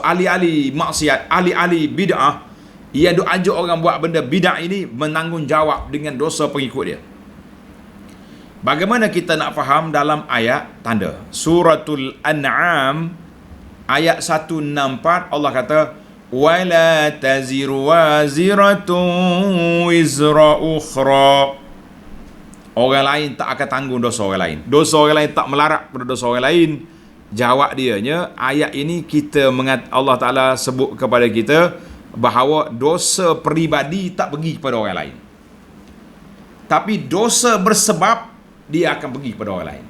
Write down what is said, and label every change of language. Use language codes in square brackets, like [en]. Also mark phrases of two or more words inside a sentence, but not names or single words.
[ms] Ahli-ahli maksiat, ahli-ahli bid'ah yang ajak orang buat benda bid'ah ini menanggungjawab dengan dosa pengikut dia. Bagaimana kita nak faham dalam ayat tanda Suratul An'am ayat 164, Allah kata [ar] ولا تزر وازرة وزر أخرى. [ms] Orang lain tak akan tanggung dosa orang lain. Dosa orang lain tak melarat pada dosa orang lain. Jawab dianya, ayat ini Allah Ta'ala sebut kepada kita bahawa dosa peribadi tak pergi kepada orang lain. Tapi dosa bersebab dia akan pergi kepada orang lain.